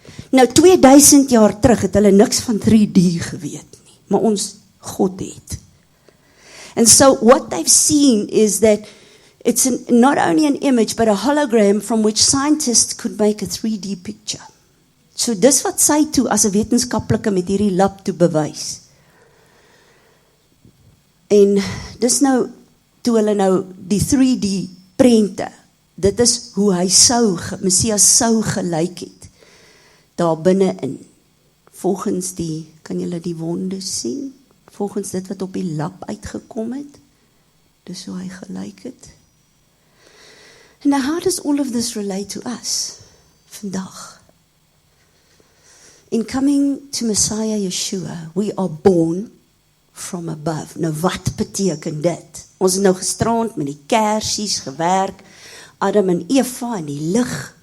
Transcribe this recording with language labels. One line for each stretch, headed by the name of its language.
Afrikaans: Nou 2000 jaar terug het hulle niks van 3D geweet nie, maar ons God het.
English: And so what they've seen is that it's not only an image, but a hologram from which scientists could make a 3D picture.
Afrikaans: So dis wat sy toe as 'n wetenskaplike met hierdie lab toe bewys. En dis nou, toe hulle nou die 3D prente, dit is hoe hy Messias sou gelyk het, daar binne-in. Volgens die, kan julle die wonde sien? Volgens dit wat op die lap uitgekom het, dis hoe hy gelyk het.
English: And now how does all of this relate to us,
Afrikaans: vandag?
English: In coming to Messiah Yeshua, we are born from above.
Afrikaans: Nou wat beteken dit? Ons het nou gisterand met die kersies gewerk, Adam en Eva en die lig.